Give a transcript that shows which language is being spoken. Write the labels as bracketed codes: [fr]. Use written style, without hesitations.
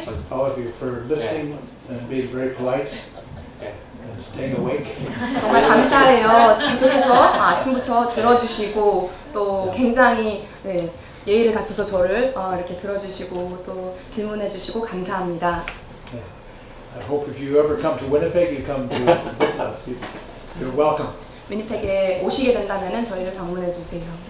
[en] all of you, for listening and being very polite Yeah. and staying awake. [ko] 정말 감사해요. 계속해서 아침부터 들어주시고 또 굉장히 예의를 갖춰서 저를 이렇게 들어주시고 또 질문해주시고 감사합니다. [en] I hope if you ever come to Winnipeg, you come to visit us. You're welcome. [ko] 위니펙에 오시게 된다면 저희를 방문해 주세요.